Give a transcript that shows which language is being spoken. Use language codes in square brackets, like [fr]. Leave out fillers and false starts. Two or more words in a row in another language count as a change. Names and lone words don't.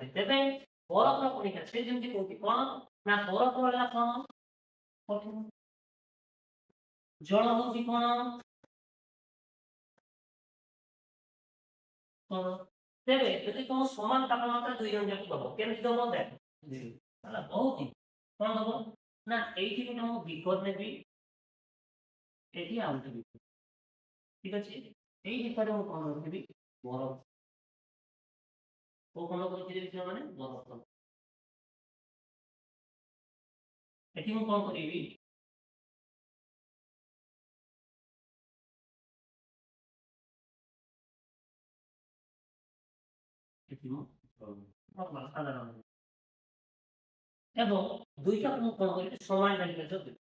[or] ତେବେ ବରଫର କଣିକା ସେ ଯେମିତି କହୁଛି କଣ ନା ବରଫ ହେଲା କଣ କଠିନ, ଜଳ ହଉଛି କଣ କଣ। ତେବେ ଯଦି ତୁମ ସମାନ ତାପମାତ୍ରା ଦୁଇ ଜଣ ଯାକ ଦବ କେମିତି ଦବ ଦେଖ ହେଲା ବହୁତ କଣ ଦବ ନା ଏଇଠି ଗୋଟେ ମୁଁ ବିକର ନେବି, ଏଠି ଆଉ ଗୋଟେ ବିକର, ଠିକ ଅଛି। ଏଇ ଭିତରେ ମୁଁ କଣ ରଖିବି ବରଫ, କୋଉ ଖଣ୍ଡ କରିଥିଲି ମାନେ ବରଫ। ଏଠି ମୁଁ କଣ କରିବି ଏଠି ମୁଁ ସାଧାରଣ ଏବଂ ଦୁଇଟା ମୁଁ କଣ କରିବି ସମାନ ଟେମ୍ପରେଚର ଦେବି।